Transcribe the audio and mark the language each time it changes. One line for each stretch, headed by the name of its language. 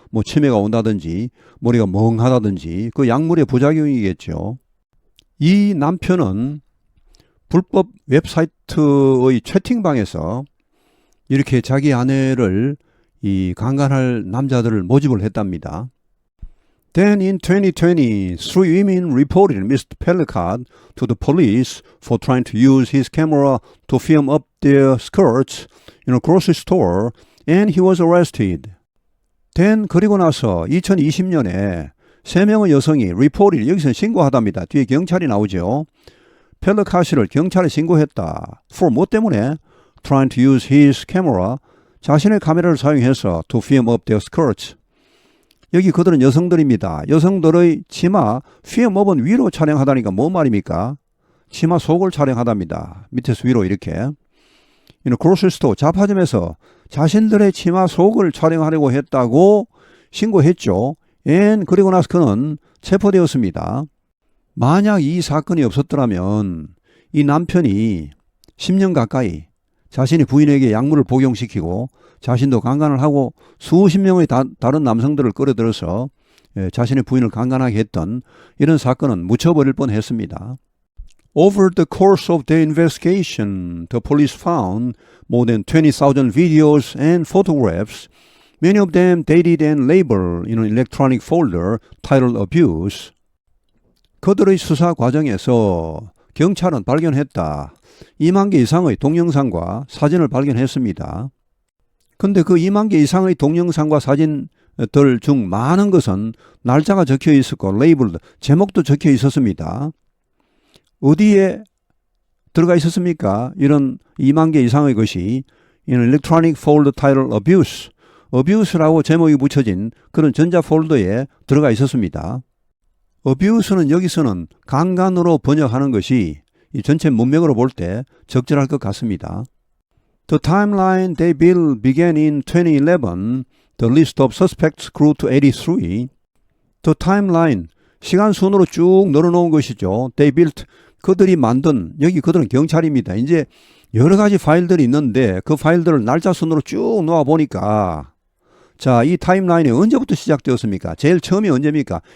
Korean: 뭐 치매가 온다든지 머리가 멍하다든지 그 약물의 부작용이겠죠. 이 남편은 불법 웹사이트의 채팅방에서 이렇게 자기 아내를 이 강간할 남자들을 모집을 했답니다.
English: Then in 2020, three women reported Mr. Pellicott to the police for trying to use his camera to film up their skirts in a grocery store, and he was arrested. Then
Korean: 그리고 나서 2020년에 3명의 여성이 reported, 여기서는 신고하답니다. 뒤에 경찰이 나오죠. 펠리카시를 경찰에 신고했다.
English: For
Korean: 뭐 때문에?
English: Trying to use his camera,
Korean: 자신의 카메라를 사용해서
English: to film up their skirts.
Korean: 여기 그들은 여성들입니다. 여성들의 치마, film up은 위로 촬영하다니까 뭔 말입니까? 치마 속을 촬영하답니다. 밑에서 위로 이렇게.
English: In a grocery store,
Korean: 잡화점에서 자신들의 치마 속을 촬영하려고 했다고 신고했죠. And 그리고 나서 그는 체포되었습니다. 만약 이 사건이 없었더라면 이 남편이 10년 가까이 자신의 부인에게 약물을 복용시키고 자신도 강간을 하고 수십 명의 다른 남성들을 끌어들여서 자신의 부인을 강간하게 했던 이런 사건은 묻혀버릴 뻔했습니다.
English: Over the course of their investigation, the police found more than 20,000 videos and photographs, many of them dated and labeled in an electronic folder titled Abuse.
Korean: 그들의 수사 과정에서 경찰은 발견했다. 2만 개 이상의 동영상과 사진을 발견했습니다. 근데 그 2만 개 이상의 동영상과 사진들 중 많은 것은 날짜가 적혀 있었고 레이블, 제목도 적혀 있었습니다. 어디에 들어가 있었습니까? 이런 2만 개 이상의 것이
English: in electronic folder titled Abuse,
Korean: Abuse라고 제목이 붙여진 그런 전자 폴더에 들어가 있었습니다. Abuse는 여기서는 강간으로 번역하는 것이 이 전체 문맥으로 볼 때 적절할 것 같습니다.
English: The timeline they built began in 2011. The list of suspects grew to 83. The timeline,
Korean: 시간 순으로 쭉 늘어놓은 것이죠.
English: They built,
Korean: 그들이 만든, 여기 그들은 경찰입니다. 이제 여러 가지 파일들이 있는데 그 파일들을 날짜 순으로 쭉 놓아 보니까 자, 이 타임라인이 언제부터 시작되었습니까? 제일 처음이 언제입니까?